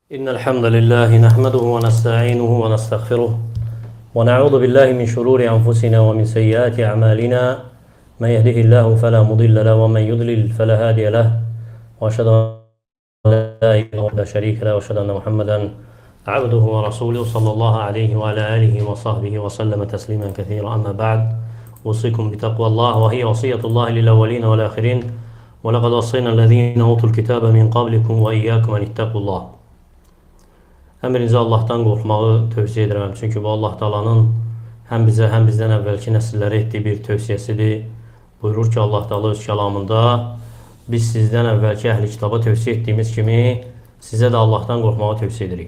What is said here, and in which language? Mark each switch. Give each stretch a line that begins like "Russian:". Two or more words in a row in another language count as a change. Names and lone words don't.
Arabic: إن الحمد لله نحمده ونستعينه ونستغفره ونعوذ بالله من شرور أنفسنا ومن سيئات أعمالنا من يهده الله فلا مضل له ومن يضلل فلا هادي له وأشهد أن لا إله إلا الله لا شريك له وأشهد أن محمدا عبده ورسوله صلى الله عليه وعلى آله وصحبه وسلم تسليما كثيرا. أما بعد أوصيكم بتقوى الله وهي وصية الله للأولين والآخرين ولقد وصينا الذين أوتوا الكتاب من قبلكم وإياكم أن اتقوا الله.
Azerbaijani: Əmrinizə Allahdan qorxmağı tövsiyə edirəm. Çünki bu Allah Taala'nın həm bizə, həm bizdən əvvəlki nəsillərə etdiyi bir tövsiyəsidir. Buyurur ki, Allah Taala öz kəlamında biz sizdən əvvəlki əhli kitaba tövsiyə etdiyimiz kimi sizə də Allahdan qorxmağı tövsiyə edirik.